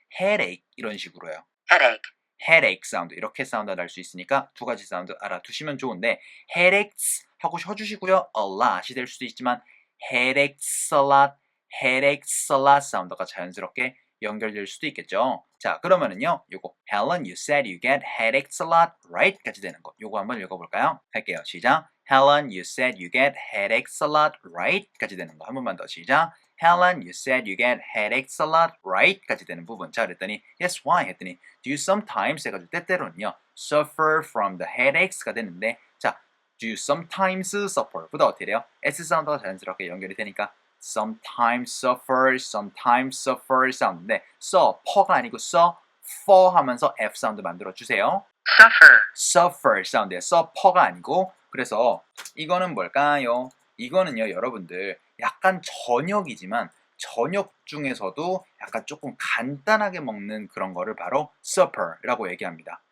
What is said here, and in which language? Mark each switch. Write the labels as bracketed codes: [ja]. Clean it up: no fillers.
[ko] headache 이런 식으로요. headache 사운드 이렇게 사운드 날 수 있으니까 두 가지 사운드 알아두시면 좋은데 headaches 하고 쉬어주시고요. a lot이 될 수도 있지만 headaches a lot 사운드가 자연스럽게 연결될 수도 있겠죠. 자, 그러면은요. 요거 [en] Helen, you said you get headaches a lot, right? [ko] 까지 되는 거. 요거 한번 읽어볼까요? 할게요. 시작. [en] Helen, you said you get headaches a lot, right? [ko] 까지 되는 거. 한 번만 더 시작. [en] Helen, you said you get headaches a lot, right? [ko] 까지 되는 부분. 자, 그랬더니 yes, why? 했더니 do you sometimes 해가지고 때때로는요. suffer from the headaches가 되는데 자, do you sometimes suffer 보다 어떻게 돼요? S 사운드가 자연스럽게 연결이 되니까 sometimes suffer 사운드인데 suffer가 아니고 suffer 하면서 F 사운드 만들어 주세요. suffer 사운드예요. suffer가 아니고 그래서 이거는 뭘까요? 이거는요 여러분들 약간 저녁이지만 저녁 중에서도 약간 조금 간단하게 먹는 그런 거를 바로 supper라고 얘기합니다.